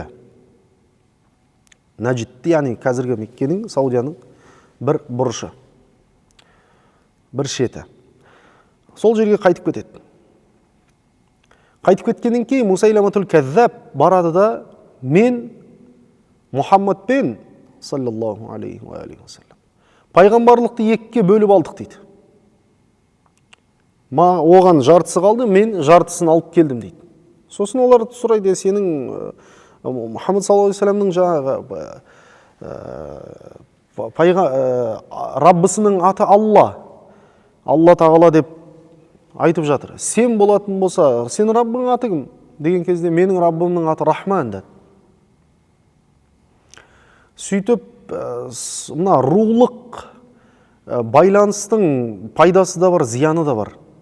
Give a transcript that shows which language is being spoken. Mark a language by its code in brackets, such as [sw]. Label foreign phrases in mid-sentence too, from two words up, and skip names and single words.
[kk] Наджидті, яғни қазіргі Меккенің, Саудияның бір бұрышы, бір шеті. Сол жерге қайтып кетеді. Қайтып кеткеннен кейін Мусайлематул Каззаб барады да: мен Мұхаммадпен [ar] صلى الله عليه وسلم [kk] пайғамбарлықты екіге бөліп алдық дейді. Оған жартысы қалды, мен жартысын алып келдім дейді. Сосын олар сұрайды: сенің Мұхаммад [ar] صلى الله عليه وسلم [kk] жаңағы Раббысының аты Алла тағала деп айтып жатыр. Сен болатын болса, сен Раббың аты кім? Деген кезде менің Раббымның аты Рахман деді. Сөйтіп, мына рулық байланыстың пайдасы да бар, зияны да бар.